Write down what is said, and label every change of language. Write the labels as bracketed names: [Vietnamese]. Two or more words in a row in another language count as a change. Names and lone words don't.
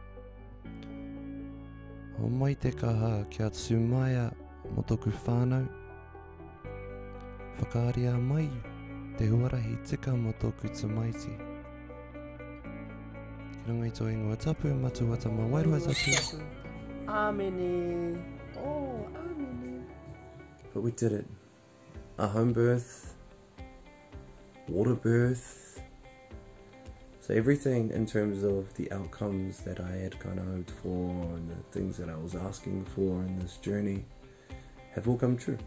[Māori] Ho mai te kaha kia tsumaia mo toku whānau. Whakaaria mai te huarahi tika mo toku tamaiti. Ki runga i tō ingoa tapu, matu wata ma wairua tapu. Āmene. Oh, āmene. [English] But we did it. A home birth, water birth. So everything in terms of the outcomes that I had kind of hoped for and the things that I was asking for in this journey have all come true.